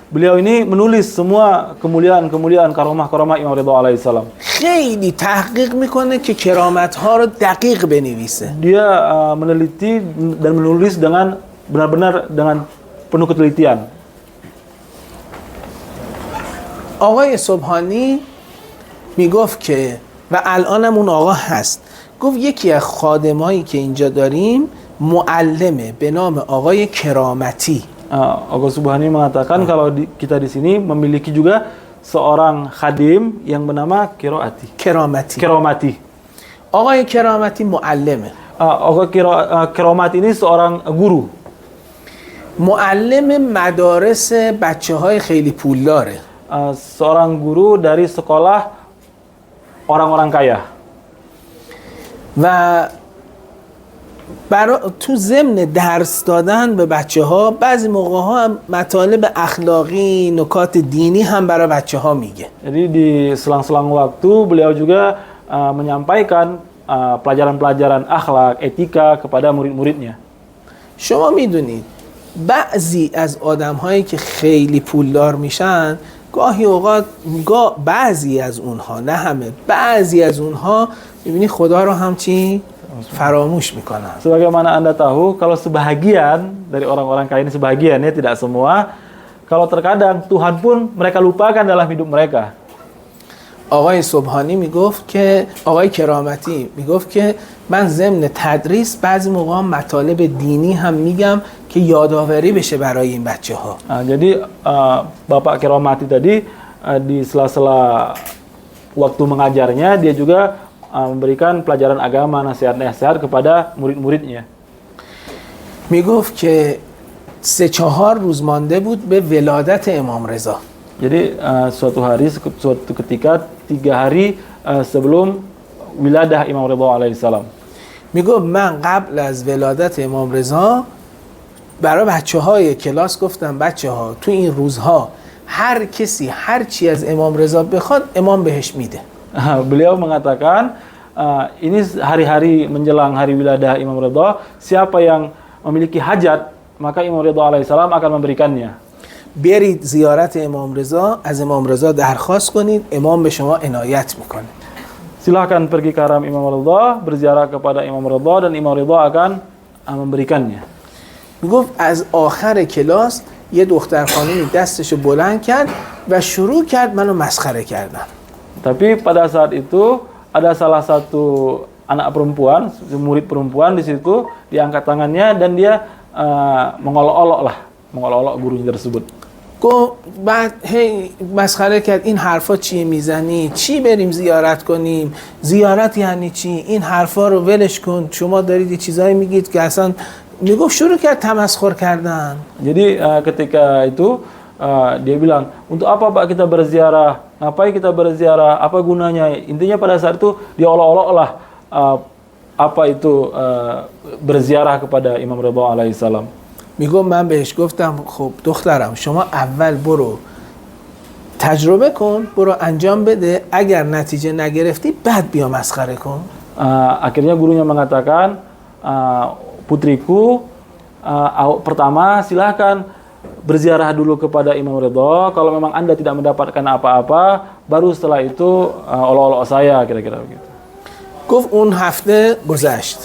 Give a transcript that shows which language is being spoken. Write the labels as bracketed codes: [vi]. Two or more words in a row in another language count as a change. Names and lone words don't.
[id] Beliau ini menulis semua kemuliaan karomah Imam Ridha alaihissalam. [fa] خیلی تحقیق میکنه که کرامت ها رو دقیق بنویسه. [id] Dia meneliti dan menulis dengan benar-benar dengan penuh ketelitian. [fa] آقای صبحانی میگفت که و الانم اون آقا هست، گفت یکی از خادمایی که اینجا داریم معلمه به نام آقای کرامتی. [id] Agha Subhani mengatakan kalau kita di sini memiliki juga seorang khadim yang bernama Kiramati. [fa] آقای کرامتی معلمه. [id] Agha Kiramati ini seorang guru. [fa] معلم مدارس بچه‌های خیلی پولداره. [id] Seorang guru dari sekolah orang-orang kaya. [fa] و تو ضمن درس دادن به بچه‌ها بعضی موقع‌ها هم مطالب اخلاقی، نکات دینی هم برای بچه‌ها میگه. [id] Jadi di selang-selang waktu beliau juga menyampaikan pelajaran-pelajaran akhlak, etika kepada murid-muridnya. [fa] شما میدونید بعضی از آدم‌هایی که خیلی پولدار میشن گاهی اوقات بعضی از اونها، نه همه، بعضی از اونها میبینی خدا رو همچین فراموش میکنن. [id] Sebagaimana Anda tahu, kalau sebahagian dari orang-orang kaya ini, sebahagian ya, tidak semua, kalau terkadang Tuhan pun mereka lupakan dalam hidup mereka. [fa] آقای صبحانی میگفت که آقای کرامتی میگفت که من ضمن تدریس بعضی موقع مطالب دینی هم میگم که یادآوری بشه برای این بچه‌ها. [id] Jadi Bapak Kiramati tadi di sela-sela waktu mengajarnya dia juga memberikan pelajaran agama, nasihat-nasihat kepada murid-muridnya. [fa] میگفت که 3-4 روز مانده بود به ولادت امام رضا. [id] Jadi suatu ketika 3 hari sebelum wiladah Imam Ridha alaihissalam. [fa] میگفت من قبل از ولادت امام رضا برای بچه‌های کلاس گفتم بچه‌ها تو این روزها هر کسی هر چی از امام رضا بخواد امام بهش میده. [id] Beliau mengatakan ini hari-hari menjelang hari wiladah Imam Ridha, siapa yang memiliki hajat maka Imam Ridha alaihissalam akan memberikannya. [fa] برید زیارت امام رضا، از امام رضا درخواست کنید، امام به شما عنایت میکنه. [id] Silahkan pergi ke haram Imam Ridha, berziarah kepada Imam Ridha dan Imam Ridha akan memberikannya. [fa] میگفت از آخر کلاس یه دختر خانمی دستشو بلند کرد و شروع کرد منو مسخره کردن. [id] Tapi pada saat itu ada salah satu anak perempuan, murid perempuan di situ, diangkat tangannya dan dia mengolok-olok gurunya tersebut. [fa] گفت بعد هی مسخره کرد این حرفا چیه میزنی؟ چی بریم زیارت کنیم؟ زیارت یعنی چی؟ این حرفا رو ولش کن، شما دارید یه چیزایی میگید که اصلا میگفت شروع کرد تمسخر کردن. [id] Jadi ketika itu dia bilang, untuk apa Pak kita berziarah? Ngapain kita berziarah? Apa gunanya? Intinya pada saat itu dia olok-olok lah apa itu berziarah kepada Imam Ridha alaihissalam. [fa] میگم من بهش گفتم خب دخترم شما اول برو تجربه کن، برو انجام بده، اگر نتیجه نگرفتی بعد بیا مسخره کن. [id] Akhirnya gurunya mengatakan, putriku, pertama silahkan berziarah dulu kepada Imam Ridha. Kalau memang Anda tidak mendapatkan apa-apa, baru setelah itu olok-olok saya, kira-kira begitu. [fa] گفت اون هفته گذشت.